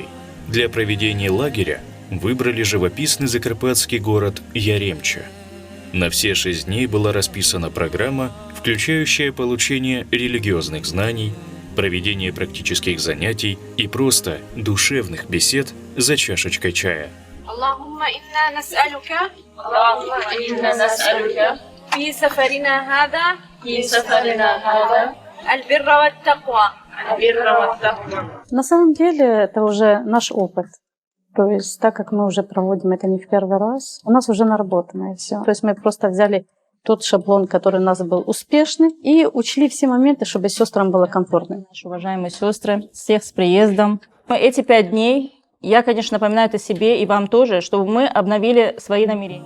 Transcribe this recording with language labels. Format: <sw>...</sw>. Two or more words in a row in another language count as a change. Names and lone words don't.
<ru>Для проведения лагеря выбрали живописный закарпатский город Яремча. На все 6 дней была расписана программа, включающая получение религиозных знаний, проведение практических занятий и просто душевных бесед за чашечкой чая.</ru> <ar>اللهم إنا نسألك في سفرنا هذا البر والتقوى.</ar> <ru>На самом деле это уже наш опыт. То есть так как мы уже проводим это не в первый раз, у нас уже наработано все. То есть мы просто взяли тот шаблон, который у нас был успешный, и учли все моменты, чтобы сестрам было комфортно. Наши уважаемые сестры, всех с приездом. Эти 5 дней я, конечно, напоминаю это себе и вам тоже, чтобы мы обновили свои намерения.</ru>